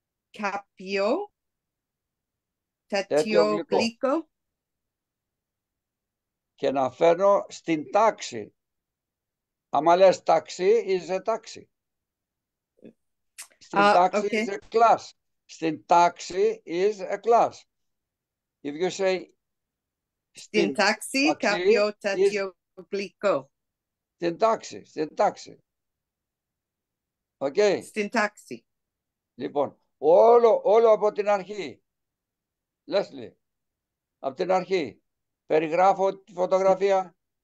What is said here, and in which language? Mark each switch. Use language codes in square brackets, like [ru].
[el] Κάποιο Τέτοιο τέτοιο γλυκό. γλυκό. Και να φέρνω στην τάξη. Άμα λες ταξί, [en] is a taxi. [el] Στην τάξη [en] Okay. is a class. [el] Στην τάξη [en] is a class. If you say [el] Στην τάξη κάποιο τέτοιο γλυκό. Στην τάξη. Οκ. Στην τάξη. Λοιπόν, όλο από την αρχή. Leslie, από την αρχή. Περιγράφω τη φωτογραφία.